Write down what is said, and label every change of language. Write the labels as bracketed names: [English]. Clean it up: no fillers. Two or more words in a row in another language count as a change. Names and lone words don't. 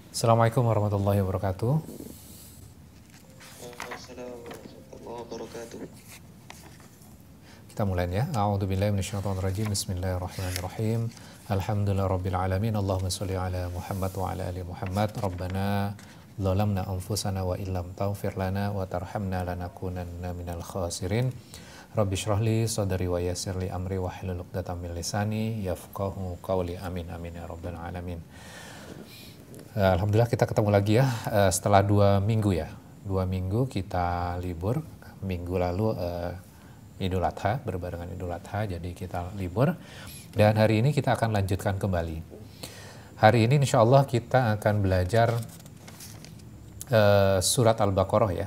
[Arabic] السلام عليكم ورحمة الله وبركاته. السلام عليكم ورحمة الله وبركاته. [Indonesian] Kita mulai ya. [Arabic] أعوذ بالله من الشيطان الرجيم. بسم الله الرحمن الرحيم. الحمد لله رب العالمين. اللهم صل على محمد وعلى آل محمد. ربنا ظلمنا أنفسنا وإن لم تغفر لنا وترحمنا لنكونن من الخاسرين. رب اشرح لي صدري ويسر لي أمري واحلل عقدة من لساني يفقهوا قولي. آمين آمين يا رب العالمين. [Indonesian] Alhamdulillah kita ketemu lagi ya setelah 2 minggu ya. 2 minggu kita libur. Minggu lalu Idul Adha, berbarengan Idul Adha, jadi kita libur. Dan hari ini kita akan lanjutkan kembali. Hari ini [Arabic] إن شاء الله [Indonesian] kita akan belajar surat Al-Baqarah ya.